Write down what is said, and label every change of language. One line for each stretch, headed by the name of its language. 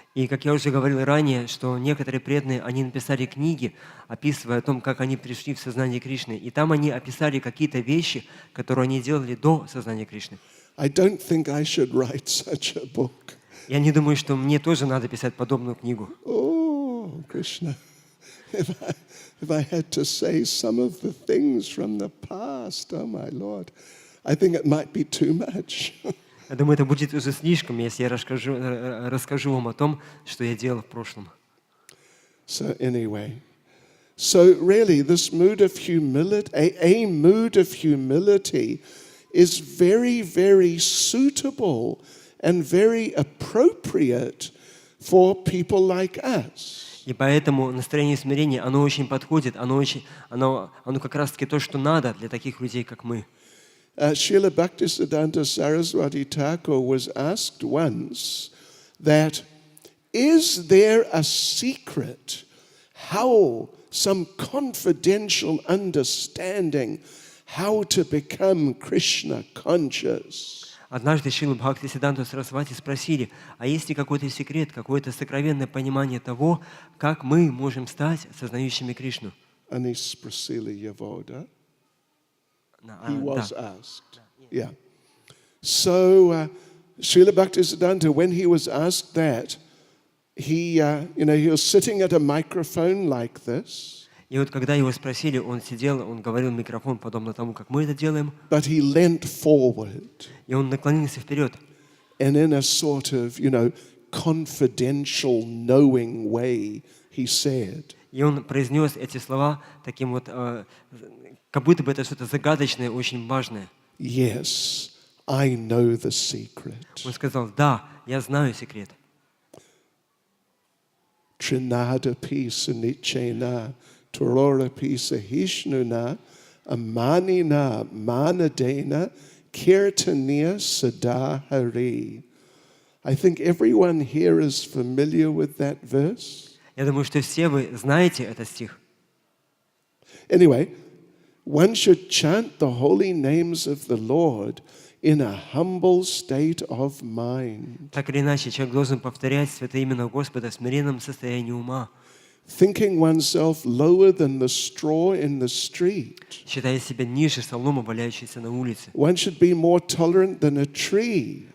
Russian: И, как я уже говорил ранее, что некоторые преданные, они написали книги, описывая о том, как они пришли в сознание Кришны. И там они описали какие-то вещи, которые они делали до сознания Кришны.
English: I don't think I should write such a book.
Russian: Я не думаю, что мне тоже надо писать подобную книгу.
English: Oh, Krishna, if I had to say some of the things from the past, oh my Lord, I think it might be too much.
Russian: Я думаю, это будет уже слишком, если я расскажу вам о том, что я делал в прошлом.
English: So anyway, so really this mood of humility, a mood of humility is very, very suitable and very appropriate for people like us.
Russian: И поэтому настроение смирения, оно очень подходит, оно как раз-таки то, что надо для таких людей, как мы.
English: Srila Bhaktisiddhanta Saraswati Thakur was asked once that, is there a secret, how, some confidential understanding, how to become Krishna conscious?
Russian: Однажды Шрилу Бхактисиддханту Сарасвати спросили, а есть ли какой-то секрет, какое-то сокровенное понимание того, как мы можем стать сознающими Кришну? Они спросили его, да?
English: He was asked. Yeah. So, Srila Bhaktisiddhanta, when he was asked that, he was sitting at a microphone like this.
Russian: И вот когда его спросили, он сидел, он говорил в микрофон, подобно тому, как мы это делаем.
English: But he leant forward.
Russian: И он наклонился вперед.
English: And in a sort of, confidential, knowing way, he said.
Russian: И он произнес эти слова таким вот, как будто бы это что-то загадочное, очень важное.
English: Yes, I know the secret.
Russian: Он сказал, да, я знаю секрет.
Sanskrit: Trinada pisa nichena, turora pisa hishnuna, amanina manadena, kirtaniya sadahari.
English: I think everyone here is familiar with that verse.
Russian: Я думаю, что все вы знаете этот стих.
English: Anyway, one should chant the holy names of the Lord in a humble state of mind.
Russian: Так или иначе, человек должен повторять святое имя Господа в смиренном состоянии ума.
English: thinking oneself lower than the straw in the street.
Russian: считая себя ниже соломы, валяющейся на улице.
English: One should be more tolerant than a tree,